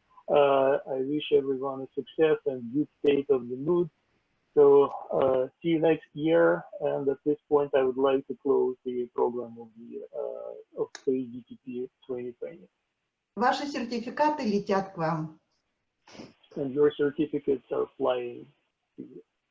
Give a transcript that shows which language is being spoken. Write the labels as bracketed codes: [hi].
[en] I wish everyone a success and good state of the mood. So see you next year, and at this point I would like to close the program of SDTP 2020. [ru] Ваши сертификаты летят к вам. [en] And your certificates are flying to you.